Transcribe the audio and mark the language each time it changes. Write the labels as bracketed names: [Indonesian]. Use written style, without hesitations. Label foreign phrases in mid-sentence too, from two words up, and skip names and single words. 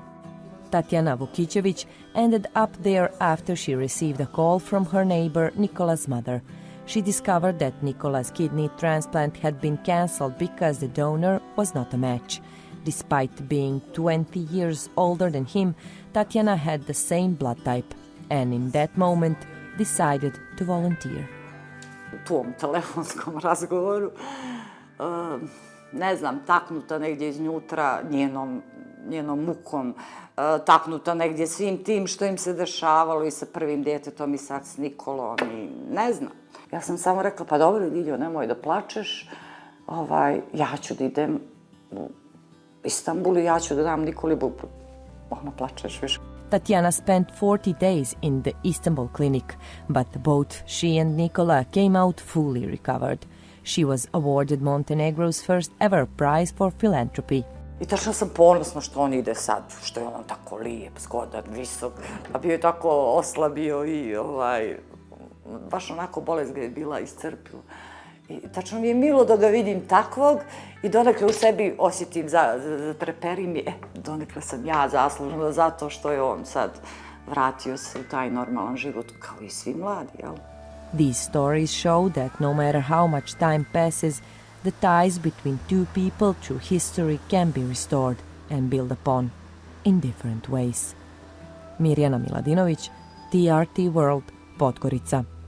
[English] Tatjana Vukicevic ended up there after she received a call from her neighbor Nikola's mother. She discovered that Nikola's kidney transplant had been cancelled because the donor was not a match. Despite being 20 years older than him, Tatjana had the same blood type and in that moment decided to volunteer. [Serbian] U tom telefonskom razgovoru, ne znam, taknuta negdje iznutra njenom mukom, taknuta negdje svim tim što im se dešavalo I sa prvim djetetom I sad s Nikolom I ne znam. Ja sam samo rekla, pa dobro, Ljiljo, nemoj da plačeš, ja ću da idem u Istanbul I ja ću da dam Nikoli bubu. Ono, plačeš više. [English] Tatjana spent 40 days in the Istanbul clinic, but both she and Nikola came out fully recovered. She was awarded Montenegro's first ever prize for philanthropy. [Serbian] I tačno sam ponosna što on ide sad, što je on tako lijep, zgodan, visok, a bio je tako oslabio I baš onako bolest ga je bila iscrpila. I tačno mi je milo da ga vidim takvog I donekle u sebi osjetim, zatreperim I donekle sam ja zaslužna zato što je on sad vratio se u taj normalan život kao I svi mladi, jel? [English] These stories show that no matter how much time passes, the ties between two people through history can be restored and built upon in different ways. Mirjana Miladinovic, TRT World, Podgorica.